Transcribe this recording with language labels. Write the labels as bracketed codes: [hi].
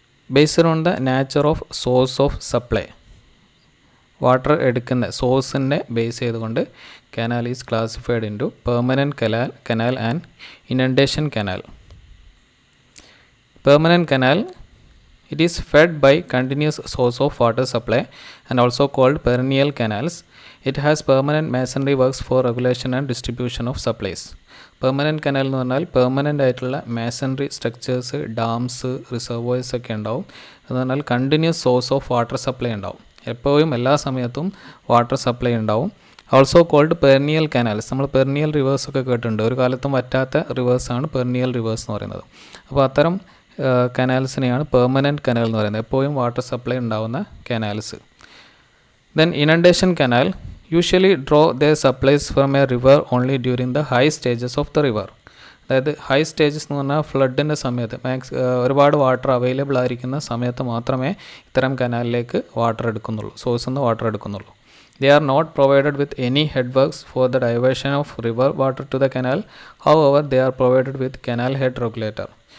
[en] Based on the nature of source of supply, [ml] water എടുക്കുന്ന സോഴ്സിനെ base ചെയ്തുകൊണ്ട് [en] Canal is classified into permanent canal and inundation canal. Permanent canal, it is fed by continuous source of water supply and also called perennial canals. It has permanent masonry works for regulation and distribution of supplies. [ml] Permanent canal എന്ന് പറഞ്ഞാൽ permanent ആയിട്ടുള്ള മാസണറി structures, dams, reservoirs ഒക്കെ ഉണ്ടാവും. എന്ന് പറഞ്ഞാൽ continuous source of water supply ഉണ്ടാവും. എപ്പോഴും എല്ലാ സമയത്തും വാട്ടർ സപ്ലൈ ഉണ്ടാവും. [en] Also called perennial canals. [ml] നമ്മൾ പെർനിയൽ റിവേഴ്സ് ഒക്കെ കേട്ടിട്ടുണ്ട്. ഒരു കാലത്തും വറ്റാത്ത റിവേഴ്സാണ് പെർനിയൽ റിവേഴ്സ് എന്ന് പറയുന്നത്. അപ്പോൾ അത്തരം കനാൽസിനെയാണ് പെർമനൻറ്റ് കനാൽ എന്ന് പറയുന്നത്, എപ്പോഴും വാട്ടർ സപ്ലൈ ഉണ്ടാവുന്ന canals. [en] Then inundation canal usually draw the supplies from a river only during the high stages of the river. [ml] അതായത് ഹൈ സ്റ്റേജസ് എന്ന് പറഞ്ഞാൽ ഫ്ലഡിൻ്റെ സമയത്ത് ഒരുപാട് വാട്ടർ അവൈലബിൾ ആയിരിക്കുന്ന സമയത്ത് മാത്രമേ ഇത്തരം കനാലിലേക്ക് വാട്ടർ എടുക്കുന്നുള്ളൂ, സോഴ്സിൽ നിന്ന് വാട്ടർ എടുക്കുന്നുള്ളൂ. [en] They are not provided with any headworks for the diversion of river water to the canal. However, they are provided with canal head regulator.